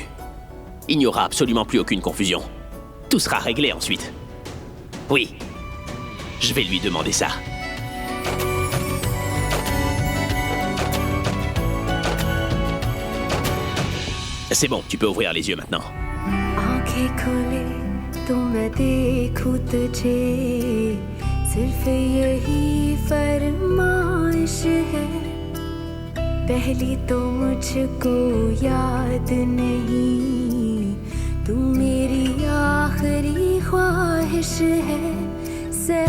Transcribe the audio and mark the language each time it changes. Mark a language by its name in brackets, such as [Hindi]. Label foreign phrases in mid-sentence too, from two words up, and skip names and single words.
[French] Il n'y aura absolument plus aucune confusion. Tout sera réglé ensuite. Oui, je vais lui demander ça. C'est bon, tu peux ouvrir les yeux maintenant. [Hindi] पहली तो मुझको याद नहीं तू मेरी आखिरी ख्वाहिश है सह